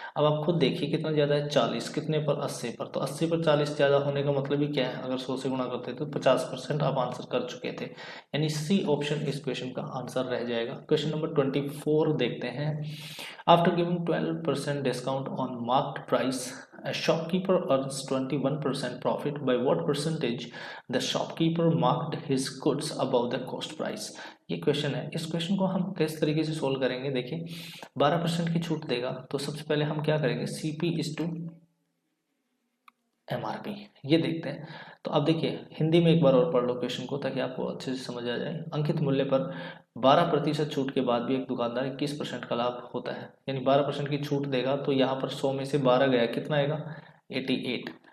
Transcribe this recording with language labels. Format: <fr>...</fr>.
<hi>अब आप खुद देखिए कितना ज़्यादा है 40, कितने पर 80 पर, तो 80 पर 40 ज़्यादा होने का मतलब ही क्या है, अगर 100 से गुणा करते तो 50% आप आंसर कर चुके थे, यानी सी ऑप्शन इस क्वेश्चन का आंसर रह जाएगा। क्वेश्चन नंबर 24 देखते हैं।</hi> <en>After giving 12% discount on marked price a shopkeeper earns 21% profit. By what percentage the shopkeeper marked his goods above the cost price?</en> <hi>ये क्वेश्चन है। इस क्वेश्चन को हम किस तरीके से सोल्व करेंगे, देखिए 12% की छूट देगा तो सबसे पहले हम क्या करेंगे CP/MRP ये देखते हैं। तो अब देखिए हिंदी में एक बार और पढ़ लो क्वेश्चन को ताकि आपको अच्छे से समझ आ जाए। अंकित मूल्य पर 12% छूट के बाद भी एक दुकानदार 21% का लाभ होता है, यानी 12% की छूट देगा तो यहाँ पर 100 में से 12 गया, कितना आएगा 88।</hi>